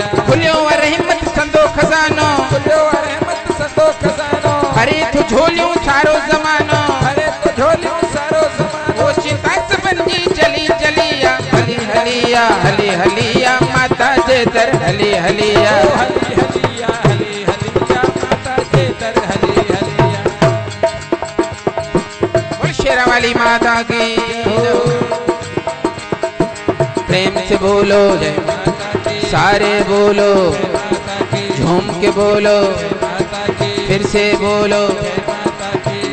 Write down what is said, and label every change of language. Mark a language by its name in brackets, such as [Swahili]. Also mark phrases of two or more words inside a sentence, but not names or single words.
[Sindhi] खुलियो रहमत संदो खजानो, खुलियो रहमत संदो खजानो, हरे तो झोलियो सारो जमानो, हरे तो झोलियो सारो जमानो। वो चिता सबंजी चली चलिया, हली हलिया हली हलिया माता जे दर हली हलिया। ओ हली हलिया हली हलिया माता जे दर हली हलिया। [Hindi] बोल शेरा वाली माता की। प्रेम से बोलो जय माता की, सारे बोलो, माता की, झूम के बोलो, माता की, फिर से बोलो, माता की,